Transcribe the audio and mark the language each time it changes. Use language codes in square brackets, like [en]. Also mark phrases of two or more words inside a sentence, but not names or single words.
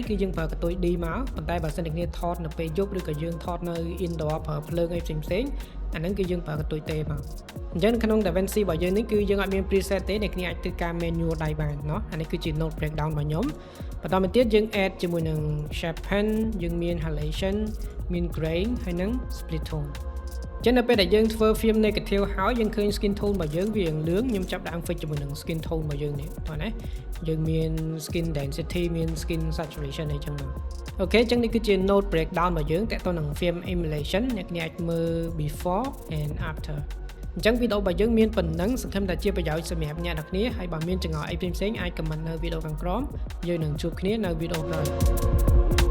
[km] គឺយើងប្រើកន្ទុយ D មកប៉ុន្តែបើសិនអ្នកគ្នាថតនៅពេលយប់ឬក៏យើងថតនៅ indoor ប្រើភ្លើងអីផ្សេងៗអាហ្នឹងគឺយើងប្រើកន្ទុយ T មកអញ្ចឹងក្នុង DaVinci របស់យើងនេះគឺ យើងអត់មាន preset ទេអ្នកគ្នាអាចធ្វើការ manual ដៃបានเนาะអានេះគឺជា [en] note breakdown [km] របស់ខ្ញុំបន្តមកទៀតយើង add ជាមួយនឹង sharpen យើងមាន halation មាន grain ហើយនឹង [en] split tone [km] ចឹងនៅពេលដែលយើងធ្វើ [en] film negative [km] ហើយយើងឃើញ [en] skin tone [km] របស់យើងវាលឿងខ្ញុំចាប់ដើម fix ជាមួយនឹង [en] skin tone [km] របស់យើងនេះតោះណាយើងមាន [en] skin density [km] មាន [en] skin saturation [km] អីចឹងមកអូខេចឹងនេះគឺជា [en] note breakdown [km] របស់យើងតើតើនឹង [en] film emulation [km] អ្នកគ្នាអាចមើល [en] before and after [km] អញ្ចឹងវីដេអូរបស់យើងមានប៉ុណ្ណឹងសង្ឃឹមថាជាប្រយោជន៍សម្រាប់អ្នកនរគ្នាហើយបើមានចម្ងល់អីផ្សេងៗអាច comment នៅវីដេអូខាងក្រោមយើងនឹងជួបគ្នានៅវីដេអូក្រោយ